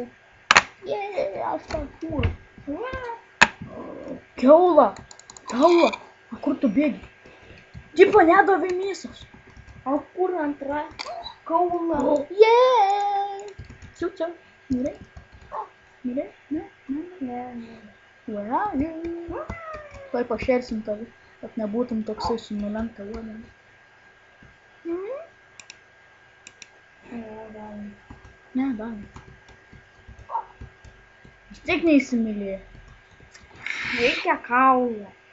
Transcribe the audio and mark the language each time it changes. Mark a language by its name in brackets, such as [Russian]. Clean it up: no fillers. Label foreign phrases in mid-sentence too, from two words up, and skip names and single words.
[Lithuanian] Aš parkūriu. Kiaula. Kiaula. A kur tu bėgi? Tipo nedavė mėsos. O kur antra? Kaula. Ciu, ciu. Mirei? Mirei? Ne? Ne. [English] Where are you? [Lithuanian] Tuoj pašersim tave, kad nebūtum toksai su nulenkta uodega. Ne, davai. Vis tiek neįsimylėjai. Reikia kaulą.